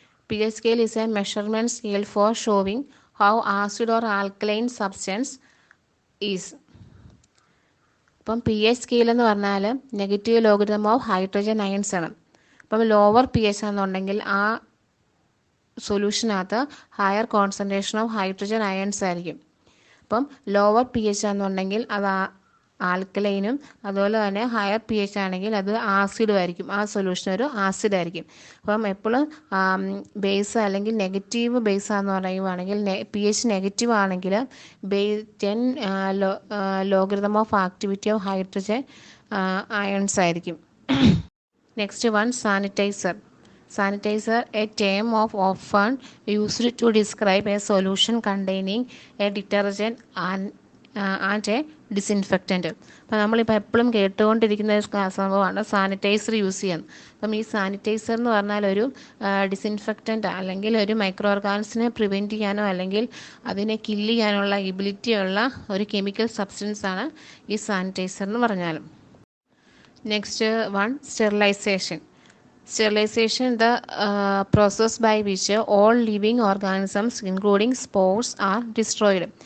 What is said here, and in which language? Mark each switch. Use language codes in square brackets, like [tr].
[en] pH scale is a measurement scale for showing how acid or alkaline substance is. [ml] അപ്പം pH scale എന്ന് പറഞ്ഞാൽ negative logarithm of hydrogen ions ആണ്. അപ്പം lower pH ആണെന്നുണ്ടെങ്കിൽ ആ സൊല്യൂഷനകത്ത് higher concentration of hydrogen ions ആയിരിക്കും. അപ്പം lower pH ആണെന്നുണ്ടെങ്കിൽ അത് ആൽക്കലൈനും അതുപോലെ തന്നെ ഹയർ pH ആണെങ്കിൽ അത് ആസിഡും ആയിരിക്കും. ആ സൊല്യൂഷൻ ഒരു ആസിഡ് ആയിരിക്കും. അപ്പം എപ്പോഴും ബേസ് അല്ലെങ്കിൽ നെഗറ്റീവ് ബേസ് ആണെന്ന് പറയുവാണെങ്കിൽ pH നെഗറ്റീവ് ആണെങ്കിൽ 10 logarithm of activity of hydrogen ions ആയിരിക്കും. [en] Next one sanitizer. Sanitizer, a term of often used to describe a solution containing a detergent and a disinfectant. [ml] അപ്പോൾ നമ്മളിപ്പോൾ എപ്പോഴും കേട്ടുകൊണ്ടിരിക്കുന്ന ഒരു സംഭവമാണ് സാനിറ്റൈസർ യൂസ് ചെയ്യുന്നത്. അപ്പം ഈ സാനിറ്റൈസർ എന്ന് പറഞ്ഞാൽ ഒരു ഡിസിൻഫെക്റ്റൻ്റ് അല്ലെങ്കിൽ ഒരു മൈക്രോ ഓർഗാനിസിനെ പ്രിവെൻറ്റ് ചെയ്യാനോ അല്ലെങ്കിൽ അതിനെ കില്ല് ചെയ്യാനുള്ള എബിലിറ്റിയുള്ള ഒരു കെമിക്കൽ സബ്സ്റ്റൻസ് ആണ് ഈ സാനിറ്റൈസർ എന്ന് പറഞ്ഞാലും. [en] Next one sterilization. Sterilization, the process by which all living organisms including spores are destroyed.